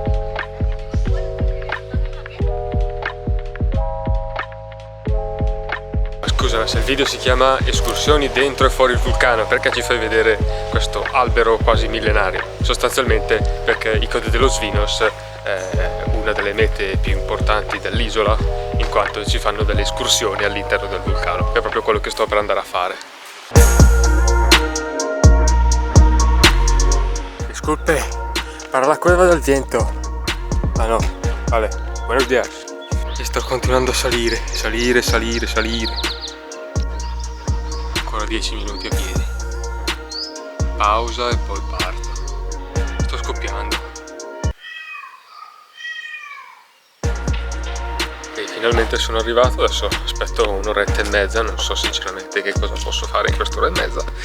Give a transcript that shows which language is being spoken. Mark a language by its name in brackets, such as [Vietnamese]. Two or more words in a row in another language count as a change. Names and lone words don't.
[Italian] Scusa, se il video si chiama escursioni dentro e fuori il vulcano, perché ci fai vedere questo albero quasi millenario? Sostanzialmente perché i COD dello Svinos è una delle mete più importanti dell'isola, in quanto ci fanno delle escursioni all'interno del vulcano. È proprio quello che sto per andare a fare. [Spanish] Disculpe, para la cueva del viento. Ah no, vale, buenos días. [Italian] E sto continuando a salire. Ancora 10 minuti a piedi, pausa e poi parto. Sto scoppiando. E finalmente sono arrivato, adesso aspetto un'oretta e mezza, non so sinceramente che cosa posso fare in quest'ora e mezza.